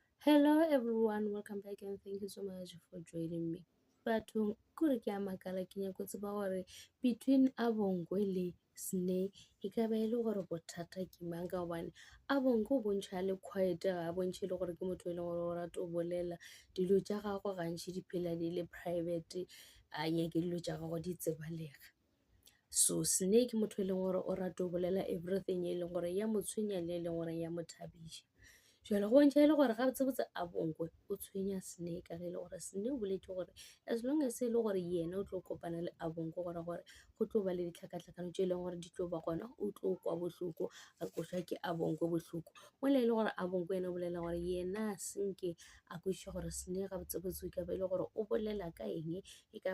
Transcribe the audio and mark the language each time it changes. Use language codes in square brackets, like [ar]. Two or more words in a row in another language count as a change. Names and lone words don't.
[en] Hello everyone, welcome back and thank you so much for joining me. [nso] Batho kore ke a makala ke nyako tseba gore between Abongwe le Snake e ka ba e le gore bothata ke mang ka gobane Abongwe o bontšha le quiet ga a bontšhe le gore ke motho e leng gore o rata o bolela dilo tša gagwe gantši di phela di le private a nyake dilo tša gagwe di tsebalega. So Snake ke motho e leng gore o rata o bolela everything e leng gore ya mo tshwenya le e leng gore ya mo thabiša. Jwale go bontšha e le gore ga botsebotse Abongwe o tshwenya Snake ka ge e le gore Snake o boletse gore [en] as long as [nso] e le gore yena o tlo kopana le Abongwe gore go tlo ba le ditlhakatlhakano tše e leng gore di tlo ba gona o tlo kwa bohloko a koša ke Abongwe bohloko mola e le gore Abongwe ene o bolela gore yena senke a kwešiša gore Snake ga botsebotse e ka ba e le gore o bolela ka eng e ka ba